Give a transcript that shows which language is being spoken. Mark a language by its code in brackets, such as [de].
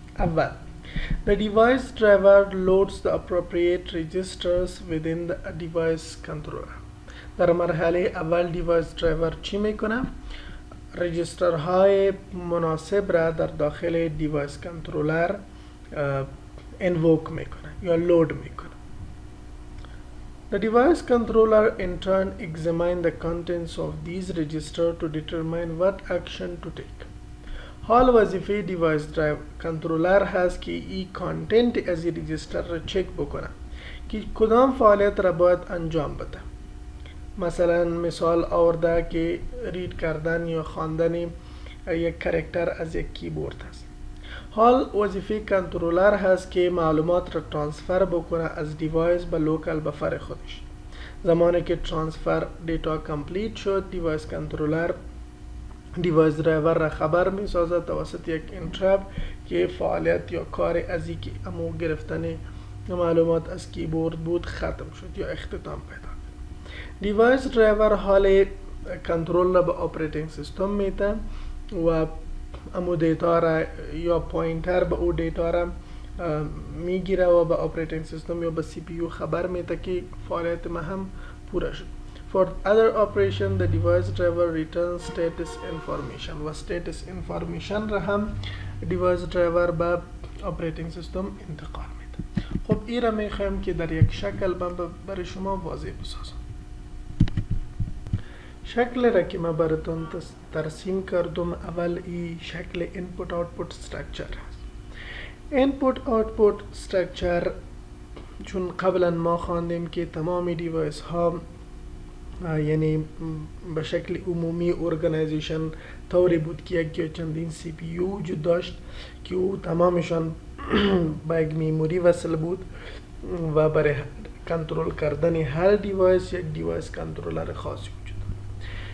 [fa] اول [en] The device driver loads the appropriate registers within the device controller. [fa] در مرحله اول device driver چی میکنه؟ رجیستر های مناسب را در داخل دیوایس کنترلر انووک میکنه یا لود میکنه. [en] The device controller in turn examines the contents of these registers to determine what action to take. [fa] حال وظیفه دیوایس کنترلر هست که این کانتنت از این رجیستر را چک بکنه که کدام فعالیت را باید انجام بده. مثلا مثال آورده که رید کردن یا خواندن یک کاراکتر از یک کیبورد هست. حال وظیفه کنترلر هست که معلومات را ترانسفر بکنه از دیوایس به لوکال بفر خودش. زمانی که ترانسفر دیتا کمپلیت شد، دیوایس کنترلر دیوایس درایور را خبر می سازد توسط یک انترپ که فعالیت یا کار ازی که امو گرفتن معلومات از کیبورد بود ختم شد یا اختتام پیدا کرد. دیوایس درایور حال کنترل را به اپراتینگ سیستم میده و امو دیتا را یا پوینتر به او دیتا را میگیره و به اپراتینگ سیستم یا به سی پی یو خبر میده که فعالیت ما هم پورا شد. [en] For other operation, the device driver returns status information [fa] و status information را هم device driver به operating system انتقال میده. خب این را میخوایم که در یک شکل برای شما واضح بسازم. شکل را که من براتون ترسیم کردم، اول ای شکل input output structure هست. input output structure چون قبلا ما خواندیم که تمام دیوایس ها یعنی به شکل عمومی ارگانیزیشن طوری بود که یک یا چندین سی پی یو وجود داشت که او تمامشان با یک میموری وصل بود و برای کنترل کردن هر دیوایس یک دیوایس کنترلر خاصی وجود داشت.